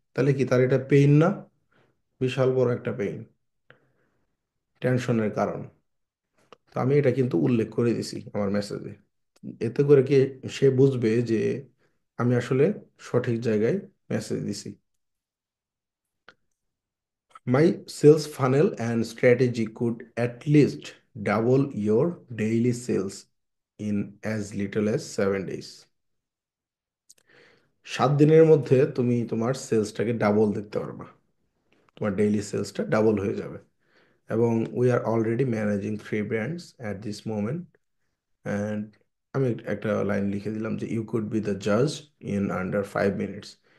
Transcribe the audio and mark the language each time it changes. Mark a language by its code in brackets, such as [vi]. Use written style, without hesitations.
[bn] তাহলে কি তার এটা পেইন না? বিশাল বড় একটা পেইন, টেনশনের কারণ। তো আমি এটা কিন্তু উল্লেখ করে দিছি আমার মেসেজে। এতে করে কি সে বুঝবে যে আমি আসলে সঠিক জায়গায় মেসেজ দিছি। [en] My sales funnel and strategy could at least double your daily sales in as little as 7 days. [bn] 7 দিনের মধ্যে তুমি তোমার সেলসটাকে ডাবল দেখতে পারবা, তোমার ডেইলি সেলসটা ডাবল হয়ে যাবে। [en] এবং we are already managing 3 brands at this moment, and [bn] আমি একটা লাইন লিখে দিলাম যে [en] You could be the Jaaz in under 5 minutes.